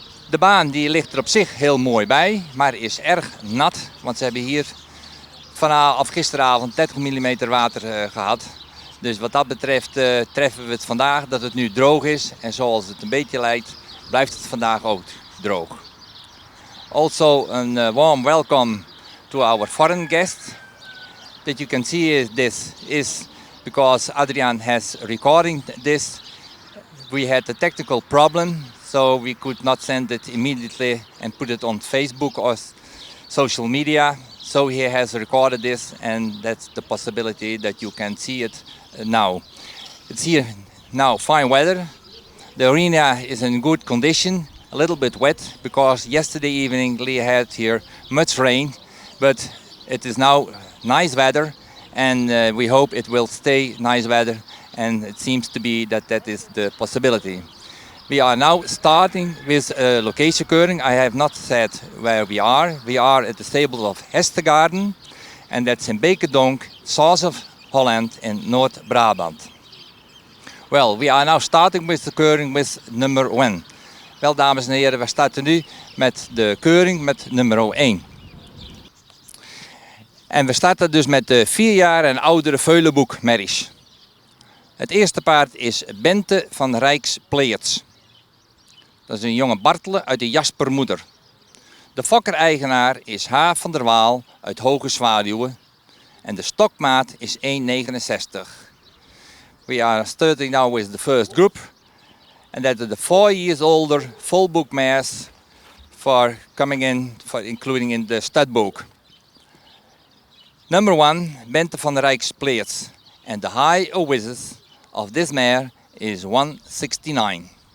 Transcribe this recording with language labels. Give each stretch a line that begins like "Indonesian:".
Dutch: De baan die ligt er op zich heel mooi bij, maar is erg nat, want ze hebben hier gisteravond 30 mm water gehad. Dus wat dat betreft treffen we het vandaag dat het nu droog is. En zoals het een beetje lijkt, blijft het vandaag ook droog.
English: Also a warm welcome to our foreign guests. That you can see this is because Adriaan has recording this. We had a technical problem, so we could not send it immediately and put it on Facebook or social media. So he has recorded this, and that's the possibility that you can see it now. It's here now, fine weather. The arena is in good condition, a little bit wet because yesterday evening we had here much rain, but it is now nice weather, and we hope it will stay nice weather, and it seems to be that is the possibility. We are now starting with location keuring. I have not said where we are. We are at the stables of Hestegaarden, and that's in Bekendonk, south of Holland in North Brabant. Well, we are now starting with the keuring with number 1.
Dutch: Wel, dames en heren, we starten nu met de keuring met nummer 1. En we starten dus met de 4 jaar en oudere Veulenboek-merries. Het eerste paard is Bente van Rijks-Pleerts. Dat is een jonge Bartele uit de Jaspermoeder. De fokker-eigenaar is H. van der Waal uit Hoge Zwaluwen. En de stokmaat is 1,69.
English: We are starting now with the first group. And that is the 4 years older full book mares for coming in, for including in the studbook. Number 1, Bente van Rijks-Pleerts. And the high oasis of this mare is 169.